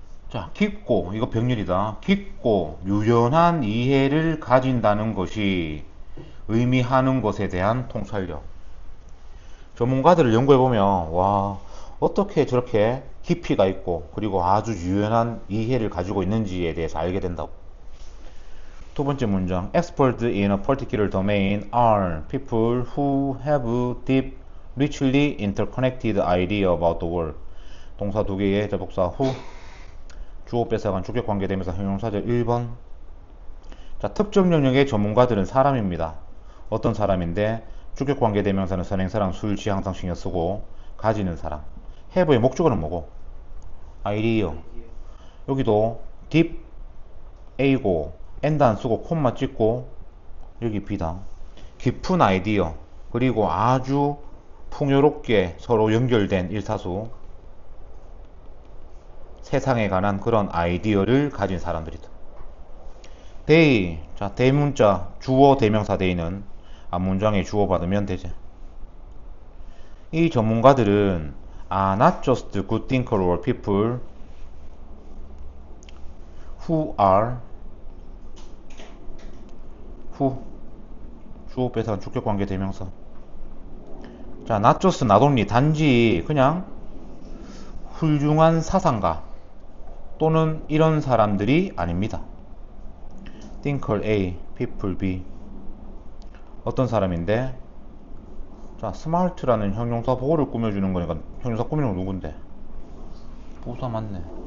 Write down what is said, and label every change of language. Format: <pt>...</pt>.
<ko>자, 깊고 이거 병렬이다. 깊고 유연한 이해를 가진다는 것이 의미하는 것에 대한 통찰력. 전문가들을 연구해보면 와 어떻게 저렇게 깊이가 있고 그리고 아주 유연한 이해를 가지고 있는지에 대해서 알게 된다고. 두 번째 문장.</ko> <en>Experts in a particular domain are people who have deep, richly interconnected idea about the world.</en> <ko>동사 두 개의 접속사 who, 주어 뺏어간 주격 관계대명사 형용사절 1번. 자, 특정 영역의 전문가들은 사람입니다. 어떤 사람인데 주격 관계대명사는 선행사랑 수일치 항상 신경 쓰고 가지는 사람. have의 목적어는 뭐고?</ko> <en>idea.</en> <ko>여기도 deep A고 and 안 쓰고 콤마 찍고 여기 B다. 깊은 아이디어 그리고 아주 풍요롭게 서로 연결된 일사수 세상에 관한 그런 아이디어를 가진 사람들이다. they, 자 대문자 주어 대명사 they는 앞문장에 주어 받으면 되지. 이 전문가들은</ko> <en>are not just good thinker or people who are who</en> <ko>주어 뺏어간 주격 관계 대명사. 자,</ko> <en>not just not only</en> <ko>단지 그냥 훌륭한 사상가 또는 이런 사람들이 아닙니다. thinker A, people B. 어떤 사람인데? 자, smart라는 형용사 보호를 꾸며주는 거니까 형용사 꾸미는 건 누군데? 부사 맞네.</ko>